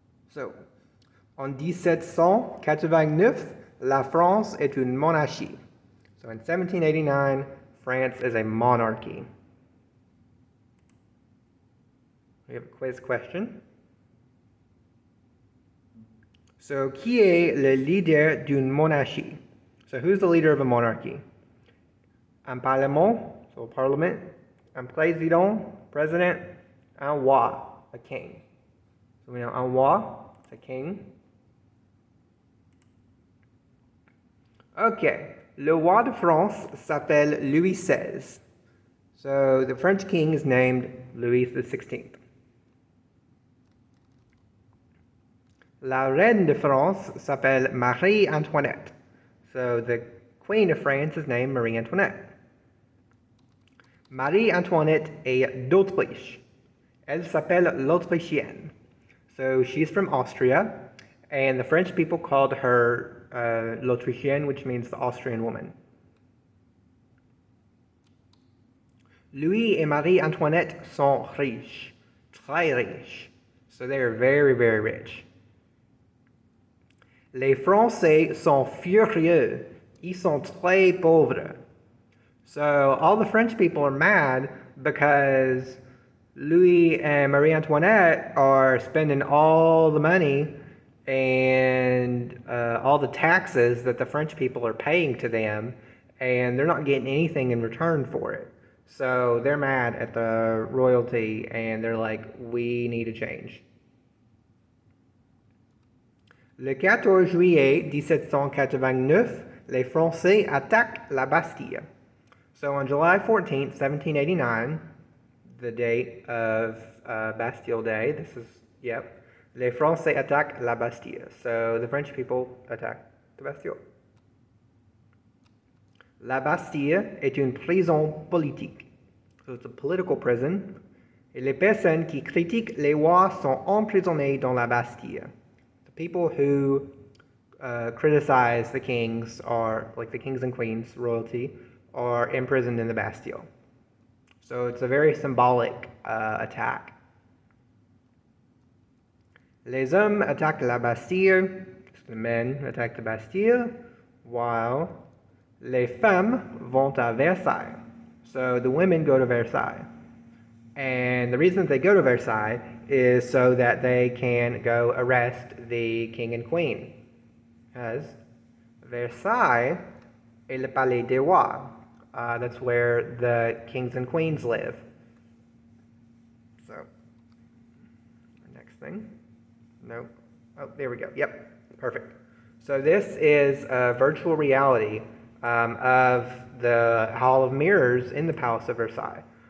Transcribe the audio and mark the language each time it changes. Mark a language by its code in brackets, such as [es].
[fr] So, en 1789, la France est une monarchie. [en] So in 1789, France is a monarchy. We have a quiz question. So, [fr] qui est le leader d'une monarchie? [en] So, who's the leader of a monarchy? [fr] Un parlement, [en] so a parliament. [fr] Un président, president. Un roi, [en] a king. So we know un roi, it's a king. [fr] Okay, le roi de France s'appelle Louis XVI. [en] So the French king is named Louis XVI. [fr] La reine de France s'appelle Marie-Antoinette. [en] So the queen of France is named Marie Antoinette. [fr] Marie-Antoinette est d'Autriche. Elle s'appelle l'Autrichienne. [en] So she's from Austria, and the French people called her l'Autrichienne, which means the Austrian woman. [fr] Louis et Marie-Antoinette sont riches, très riches. [en] So they are very, very rich. [fr] Les Français sont furieux, ils sont très pauvres. [en] So all the French people are mad because Louis and Marie Antoinette are spending all the money and all the taxes that the French people are paying to them, and they're not getting anything in return for it. So they're mad at the royalty, and they're like, we need a change. [fr] Le 14 juillet 1789, les Français attaquent la Bastille. [en] So on July 14th, 1789, the date of Bastille Day, [fr] les Français attaquent la Bastille. [en] So the French people attack the Bastille. [fr] La Bastille est une prison politique. [en] So it's a political prison. [fr] Et les personnes qui critiquent les rois sont emprisonnées dans la Bastille. [en] The people who criticize the kings, are like the kings and queens, royalty, are imprisoned in the Bastille. So it's a very symbolic attack. [fr] Les hommes attaquent la Bastille. [en] The men attack the Bastille, while [fr] les femmes vont à Versailles. [en] So the women go to Versailles. And the reason that they go to Versailles is so that they can go arrest the king and queen. [fr] Because Versailles est le palais des rois. [en] That's where the kings and queens live. So, next thing. Nope. Oh, there we go. Yep, perfect. So this is a virtual reality of the Hall of Mirrors in the Palace of Versailles.